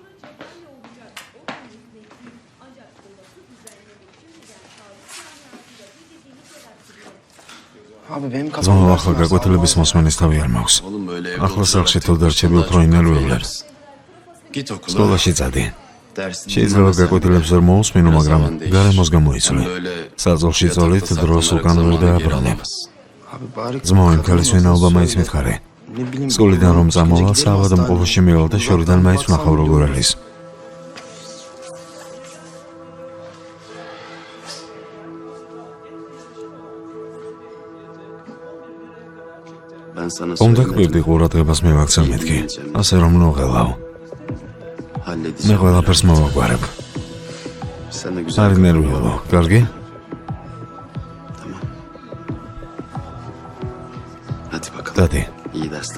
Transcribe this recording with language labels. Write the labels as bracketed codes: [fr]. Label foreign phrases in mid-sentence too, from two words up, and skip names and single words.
[tr] Abi benim kafam [ka] ძმაო, ახლა გაკვეთილების მოსმენის თავი არ მაქვს. [tr] Oğlum böyle evde [ka] ახლა [tr] oturarak [ka] სახლში თუ დარჩები უფრო [tr] Ondan [ka] ინერვიულებ. [tr] sonra yaparsın. Git okula. [ka] სკოლაში წადი. [tr] Dersini [ka] შეიძლება [tr] dinlemesen [ka] გაკვეთილებს [tr] bile [ka] ვერ მოусმინო, [tr] biraz [ka] მაგრამ [tr] zaman değişir. [ka] გარემოს [tr] Hem [ka] გამოიცვლი. [tr] böyle [ka] საძილში [tr] yatakta [ka] წოლით დროს [tr] saklanarak [ka] უკან ვერ [tr] zamanı geri [ka] დააბრუნებ. [tr] alamazsın. Abi bari [ka] ძმაო, იმ [tr] kadın [ka] ქალის [tr] olmasın, [ka] ვინაობა მაინც [tr] söyle. [ka] მითხარი. [tr] Ne bileyim. [ka] სკოლიდან რომ წამოვალ, [tr] Gidelim [ka] საავადმყოფოში [tr] hastaneye. [ka] მივალ და შორიდან მაინც [tr] Uzaktan [ka] ვნახავ როგორ [tr] baksam [ka] არის. [tr] Ben sana [ka] უნდა [tr] söylemedim. [ka] გვერდი ყურადღებას მივაქცევ მეთქი. ასე რომ ნოღელავ. მე [tr] Halledeceğim. [ka] ყველაფერს მოვაგვარებ. [tr] Sen de güzel. [ka] არ ინერვიულო, კარგი? [tr] Hadi bakalım. [ka] დადი, [tr] İyi dersler.